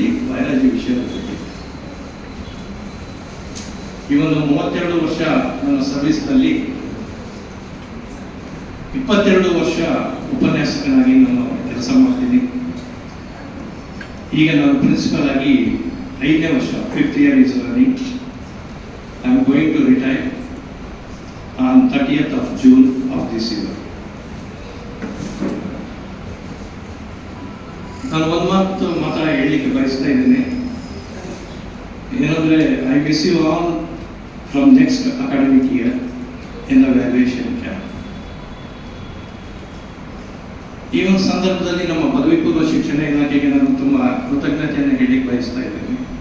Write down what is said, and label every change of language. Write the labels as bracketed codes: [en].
[kn] Biology ವಿಷಯದ ಬಗ್ಗೆ ಈ ಒಂದು 32 ವರ್ಷ ನನ್ನ ಸರ್ವಿಸ್ನಲ್ಲಿ 22 ವರ್ಷ ಉಪನ್ಯಾಸಕನಾಗಿ ನಾನು ಕೆಲಸ ಮಾಡ್ತೀನಿ. ಈಗ ನಾನು ಪ್ರಿನ್ಸಿಪಲ್ ಆಗಿ 5ನೇ ವರ್ಷ, [en] 5th year is running. I am going to retire on 30th of June of this year. [kn] ನಾನು ಒಂದು ಮಾತ್ರ ಹೇಳಲಿಕ್ಕೆ ಬಯಸ್ತಾ ಇದ್ದೇನೆ. ಏನಂದ್ರೆ [en] I miss you all from next academic year in the valuation camp. [kn] ಈ ಒಂದು ಸಂದರ್ಭದಲ್ಲಿ ನಮ್ಮ ಪದವಿ ಪೂರ್ವ ಶಿಕ್ಷಣ ಇಲಾಖೆಗೆ ನಾನು ತುಂಬಾ ಕೃತಜ್ಞತೆಯನ್ನು ಹೇಳಲಿಕ್ಕೆ ಬಯಸ್ತಾ ಇದ್ದೇನೆ.